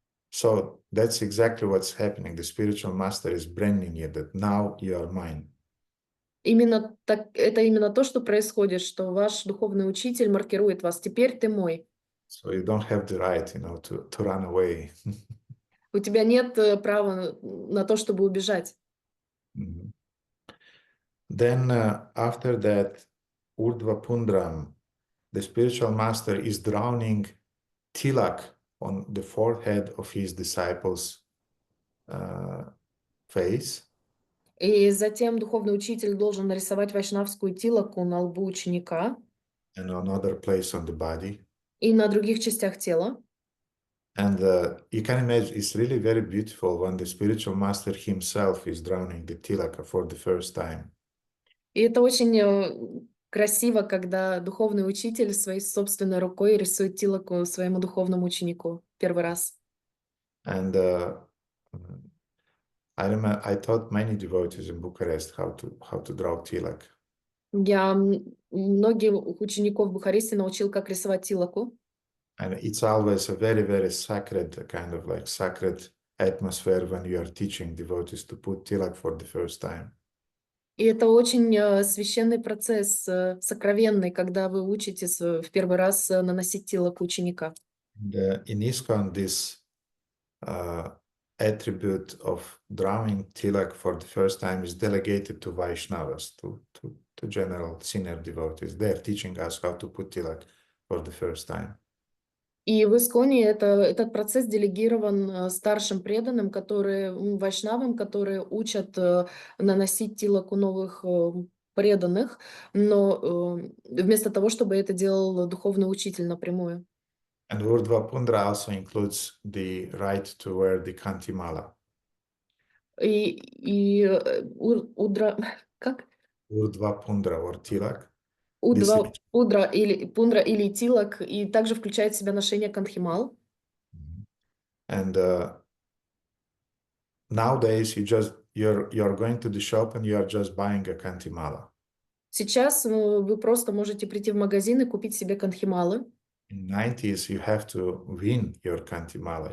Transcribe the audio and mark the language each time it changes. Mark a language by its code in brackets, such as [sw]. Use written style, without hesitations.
[en] So that's exactly what's happening. The spiritual master is branding you that now you are mine. [ru] Именно так, это именно то, что происходит, что ваш духовный учитель маркирует вас. Теперь ты мой. [en] So you don't have the right, to run away. [ru] У тебя нет права на то, чтобы убежать. Mhm. [en] Then after that, Urdhva Pundram, the spiritual master is drowning tilak on the forehead of his disciples' face. [ru] И затем духовный учитель должен нарисовать вайшнавскую тилаку на лбу ученика [en] And another place on the body. [ru] и на других частях тела. [en] And you can imagine it's really very beautiful when the spiritual master himself is drowning the tilaka for the first time. [ru] И это очень красиво, когда духовный учитель своей собственной рукой рисует тилаку своему духовному ученику первый раз. [en] And I remember I taught many devotees in Bucharest how to draw tilak. [ru] Я многих учеников в Бухаресте научил, как рисовать тилаку. [en] And it's always a very, very sacred, kind of like sacred atmosphere when you are teaching devotees to put tilak for the first time. [ru] И это очень священный процесс, сокровенный, когда вы учитесь в первый раз наносить тилаку ученика. [en] In ISKCON, this attribute of drawing tilak for the first time is delegated to Vaishnavas, to general senior devotees. They are teaching us how to put tilak for the first time. [ru] И в Исконе этот процесс делегирован старшим преданным, вайшнавам, которые учат наносить тилаку новых преданных, но вместо того, чтобы это делал духовный учитель напрямую. [en] And Urdhva Pundra also includes the right to wear the kantimala. [ru] И удра... Как? [en] Urdhva Pundra or tilak. [ru] Пудра или тилак, и также включает в себя ношение кантхимал. [en] And nowadays you're going to the shop and you are just buying a kantimala. [ru] Сейчас вы просто можете прийти в магазин и купить себе кантхималы. [en] In 90s, you have to win your kantimala.